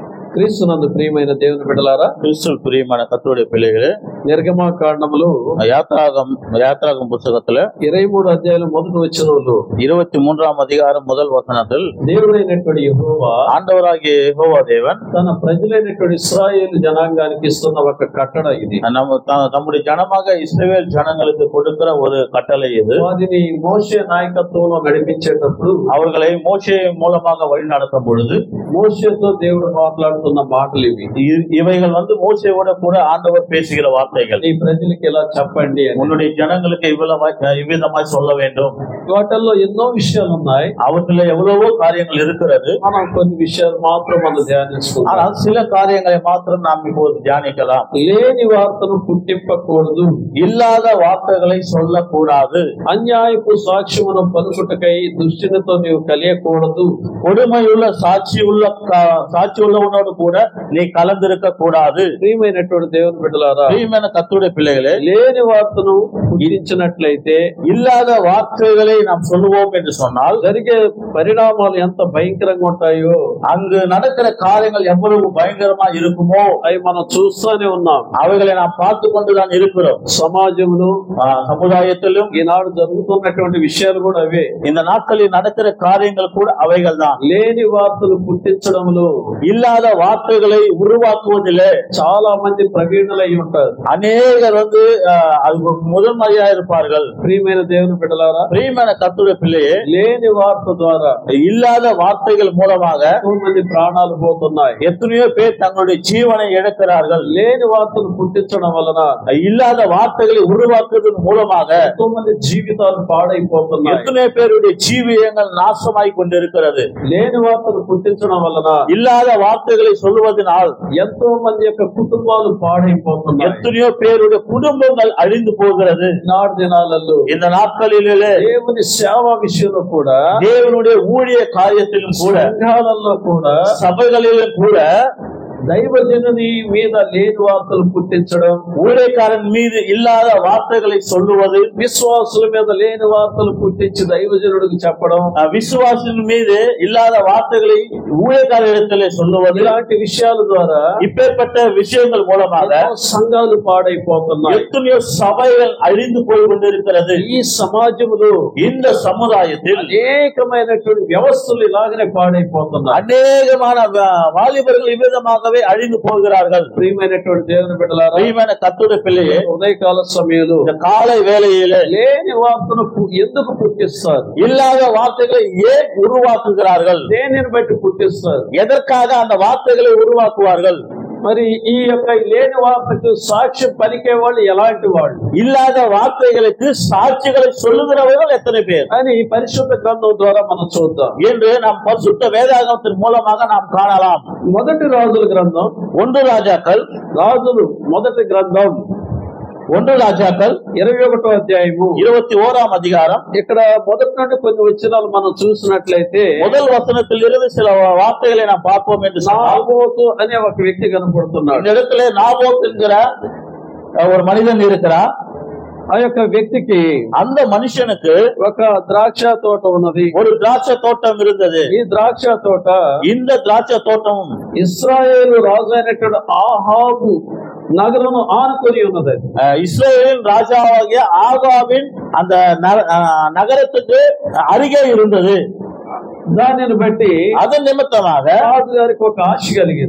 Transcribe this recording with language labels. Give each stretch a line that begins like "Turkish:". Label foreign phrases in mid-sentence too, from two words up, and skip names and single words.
Telugu: క్రీస్తునందు ప్రియమైన దేవుని బిడ్డలారా,
Tamil: கிறிஸ்துவ பிரியமான கர்த்தருடைய பிள்ளைகளே,
Telugu: నిర్గమకాండములో
Tamil: யாத்ராகம் புத்தகத்துல
Telugu: 23 అధ్యాయం మొదటి వచనంలో
Tamil: 23ஆம் அதிகாரம் முதல் வசனத்தில்
Telugu: దేవుడైనటువంటి యెహోవా
Tamil: ஆண்டவராகிய யெகோவா தேவன்
Telugu: తన ప్రజలైనటువంటి ఇశ్రాయేలు జనాంగానికి ఇస్తున్న ఒక కట్టడ ఇది.
Tamil: நம்முடைய ஜனமாக இஸ்ரவேல் ஜனங்களுக்கு கொடுக்கிற ஒரு கட்டளை இது.
Telugu: వారిని మోషే నాయకత్వంలో నడిపించేటప్పుడు
Tamil: அவர்களை மோசே மூலமாக வழி நடத்தும் பொழுது
Telugu: మోషేతో దేవుడు మాట్లాడుతున్న మాటలు ఇవి.
Tamil: இவைகள் மோசேவோட கூட ஆண்டவர் பேசுகிற வார்த்தைகள்.
Telugu: ఈ ప్రజలకి ఇలా చెప్పండి,
Tamil: உன்னுடைய ஜனங்களுக்கு இவ்விதமாய் சொல்ல வேண்டும்.
Telugu: వాటిల్లో ఎన్నో విషయాలు ఉన్నాయి.
Tamil: அவற்றில் எவ்வளவோ காரியங்கள் இருக்கிறது.
Telugu: మనం కొన్ని విషయాలు మాత్రం మనం ధ్యానిస్తున్నాం.
Tamil: ஆனால் சில காரியங்களை மாத்திரம் நாம் இப்போது தியானிக்கலாம்.
Telugu: లేని వార్తను పుట్టింపకూడదు,
Tamil: இல்லாத வார்த்தைகளை சொல்லக்கூடாது.
Telugu: అన్యాయపు సాక్ష్యమును పలుకుటకై దుష్టునితో నీవు కలియకూడదు,
Tamil: கொடுமையுள்ள சாட்சி உள்ளவனோடு கூட நீ கலந்திருக்க கூடாது.
Telugu: ప్రియమైనటువంటి దేవుని బిడ్డలారా,
Tamil: பிரியமான கர்த்தருடைய பிள்ளைகளே,
Telugu: లేని వార్తను పుట్టించినట్లయితే,
Tamil: இல்லாத வார்த்தைகளை நாம் சொல்லுவோம் என்று சொன்னால்
Telugu: జరిగే పరిణామాలు ఎంత భయంకరంగా ఉంటాయో,
Tamil: அங்கு நடக்கிற காரியங்கள் எவ்வளவு பயங்கரமா இருக்குமோ
Telugu: అవి మనం చూస్తూనే ఉన్నాం.
Tamil: அவைகளை நாம் பார்த்து கொண்டுதான் இருக்கிறோம்.
Telugu: సమాజంలో
Tamil: சமுதாயத்திலும்
Telugu: ఈనాడు జరుగుతున్నటువంటి విషయాలు కూడా అవే.
Tamil: இந்த நாட்களில் நடக்கிற காரியங்கள் கூட அவைகள் தான்.
Telugu: లేని వార్తలు పుట్టించడంలో,
Tamil: இல்லாத வார்த்தைகளை உருவாக்குவதில்
Telugu: చాలా మంది ప్రవీణులై ఉంటారు.
Tamil: அநேகர் முதன்மையா இருப்பார்கள்.
Telugu: ప్రియమైన దేవుని బిడ్డలారా,
Tamil: பிரியமான கர்த்தருடைய பிள்ளையே,
Telugu: లేని వార్త ద్వారా
Tamil: இல்லாத வார்த்தைகள் மூலமாக
Telugu: ఎంతో మంది ప్రాణాలు పోతున్నాయి.
Tamil: எத்தனையோ பேர் தங்களுடைய ஜீவனை இழக்கிறார்கள்.
Telugu: లేని వార్తలు పుట్టించడం వలన,
Tamil: இல்லாத வார்த்தைகளை உருவாக்குவதன் மூலமாக
Telugu: ఎంతో మంది జీవితాలు పాడైపోతున్నాయి.
Tamil: எத்தனை பேருடைய ஜீவியங்கள் நாசமாய் கொண்டிருக்கிறது.
Telugu: లేని వార్తలు పుట్టించడం వలన,
Tamil: இல்லாத வார்த்தைகளை சொல்லுவதனால்
Telugu: ఎంతో మంది యొక్క కుటుంబాలు పాడైపోతున్నాయి.
Tamil: எத்தனையோ பேருடைய குடும்பங்கள் அழிந்து போகிறது.
Telugu: నాడు దినాలలో
Tamil: இந்த நாட்களிலே
Telugu: దేవుని సేవ విషయంలో కూడా,
Tamil: தேவனுடைய ஊழிய காரியத்திலும் கூட,
Telugu: సంఘాలలో కూడా,
Tamil: சபைகளிலும் கூட
Telugu: దైవజనుని మీద లేని వార్తలు పుట్టించడం,
Tamil: ஊழியக்காரன் மீது இல்லாத வார்த்தைகளை சொல்லுவது,
Telugu: విశ్వాసుల మీద లేని వార్తలు పుట్టించి దైవజనుడికి చెప్పడం,
Tamil: விசுவாசின் மீது இல்லாத வார்த்தைகளை ஊழியக்காரரிடத்திலே சொல்லுவது,
Telugu: ఇలాంటి విషయాల ద్వారా
Tamil: இப்பேற்பட்ட விஷயங்கள் மூலமாக
Telugu: సంఘాలు పాడైపోతున్నాయి.
Tamil: எத்தனையோ சபைகள் அழிந்து போய் கொண்டிருக்கிறது.
Telugu: ఈ సమాజంలో,
Tamil: இந்த சமுதாயத்தில்
Telugu: అనేకమైనటువంటి వ్యవస్థలు ఇలాగనే పాడైపోతున్నాయి.
Tamil: அநேகமான வாலிபர்கள் இவ்விதமாகவே அழிந்து போகிறார்கள்.
Telugu: ప్రియమైనటువంటి దేవుని బిడ్డలారా,
Tamil: பிரியமான கர்த்தருடைய பிள்ளையே,
Telugu: ఉదయకాల సమయంలో
Tamil: இந்த காலை வேளையிலே
Telugu: లేని వార్తను ఎందుకు పుట్టిస్తారు?
Tamil: இல்லாத வார்த்தைகளை ஏன் உருவாக்குகிறார்கள்?
Telugu: దేనిని బట్టి పుట్టిస్తారు?
Tamil: எதற்காக அந்த வார்த்தைகளை உருவாக்குவார்கள்?
Telugu: మరి ఈ యొక్క లేని వార్తకు సాక్ష్యం పలికే వాళ్ళు ఎలాంటి వాళ్ళు?
Tamil: இல்லாத வார்த்தைகளுக்கு சாட்சிகளை சொல்லுகிறவர்கள் எத்தனை பேர்
Telugu: అని పరిశుద్ధ గ్రంథం ద్వారా మనం చూద్దాం
Tamil: என்று நாம் பரிசுத்த வேதாகமத்தின் மூலமாக நாம் காணலாம்.
Telugu: మొదటి రాజుల గ్రంథం,
Tamil: 1 రాజాக்கள்,
Telugu: రాజులు మొదటి గ్రంథం
Tamil: 1 రాజాக்கள்
Telugu: 21వ అధ్యాయము
Tamil: 21ஆம் அதிகாரம்.
Telugu: ఇక్కడ మొదటి నుండి కొన్ని వచనాలు మనం చూసినట్లయితే,
Tamil: முதல் வசனத்தில் இருந்து சில வார்த்தைகளை நாம் பார்ப்போம் என்று
Telugu: నాబోతు అనే ఒక వ్యక్తి కనపడుతున్నాడు.
Tamil: இந்த இடத்துல நாபோத் என்கிற ஒரு மனிதன் இருக்கிறார்.
Telugu: ఆ యొక్క వ్యక్తికి,
Tamil: அந்த మనుషனுக்கு
Telugu: ఒక ద్రాక్ష తోట ఉన్నది.
Tamil: ஒரு திராட்சை தோட்டம் இருந்தது.
Telugu: ఈ ద్రాక్ష తోట
Tamil: இந்த திராட்சை தோட்டம்
Telugu: ఇశ్రాయేలు రాజు అయినటువంటి ఆహాబు నగరం ఆనుకొని ఉన్నది.
Tamil: இஸ்ரவேலின் ராஜாவாகிய ஆகாபின் அந்த நகரத்துக்கு அருகே இருந்தது.
Telugu: దానిని బట్టి
Tamil: அதன் நிமித்தமாக
Telugu: రాజు గారికి ఒక ఆశ కలిగింది.